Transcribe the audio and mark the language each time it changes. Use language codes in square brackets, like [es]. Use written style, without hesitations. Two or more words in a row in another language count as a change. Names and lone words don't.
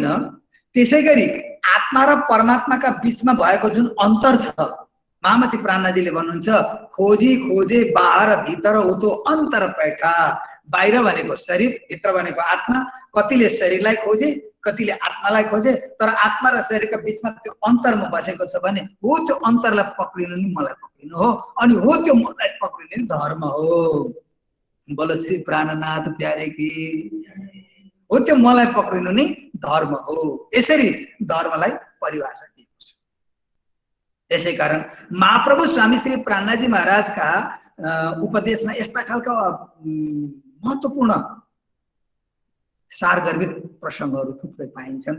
[ne] त्यसै गरी आत्मा र परमात्माका बीचमा भएको जुन अन्तर छ, महामती प्राणनाजीले भन्नुहुन्छ, [hi] खोजी खोजे बाहर भित्र हो तो अन्तर पैठा। [ne] बाहिर भनेको शरीर, भित्र भनेको आत्मा। कतिले शरीरलाई खोजे, कतिले आत्मालाई खोजे, तर आत्मा र शरीरका बीचमा त्यो अन्तरमा बसेको छ भने हो त्यो अन्तरलाई पक्रिनु नि मलाई पक्रिनु हो, अनि हो त्यो मलाई पक्रिनु नि धर्म हो। [hi] बोलो श्री प्राणनाथ प्यारे की। [ne] हो त्यो मलाई पक्रिनु नि धर्म हो। यसरी धर्मलाई परिभाषा दिएको छ। त्यसै कारण महाप्रभु स्वामी श्री प्राणनाजी महाराजका उपदेशमा यस्ता खालका महत्त्वपूर्ण सारगर्भित प्रसङ्गहरू थुप्रै पाइन्छन्।